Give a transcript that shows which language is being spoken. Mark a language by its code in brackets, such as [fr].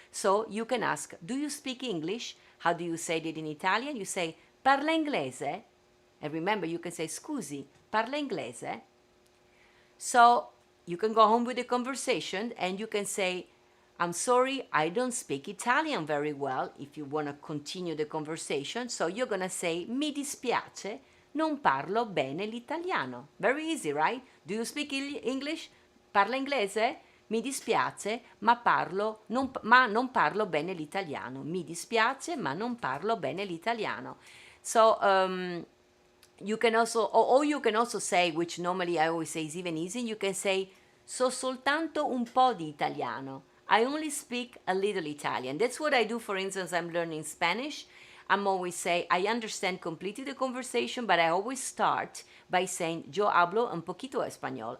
[en] So you can ask, do you speak English? How do you say it in Italian? You say parla inglese, and remember you can say [it] scusi, parla inglese. [en] So you can go home with the conversation and you can say, I'm sorry, I don't speak Italian very well, if you want to continue the conversation. So you're going to say, [it] mi dispiace, non parlo bene l'italiano. [en] Very easy, right? Do you speak English? [it] Parla inglese? Mi dispiace, ma non parlo bene l'italiano. Mi dispiace, ma non parlo bene l'italiano. [en] So, you can also, or you can also say, which normally I always say is even easy, you can say, [it] so soltanto un po' di italiano. [en] I only speak a little Italian. That's what I do, for instance, I'm learning Spanish. I'm always say, I understand completely the conversation, but I always start by saying, [es] yo hablo un poquito español.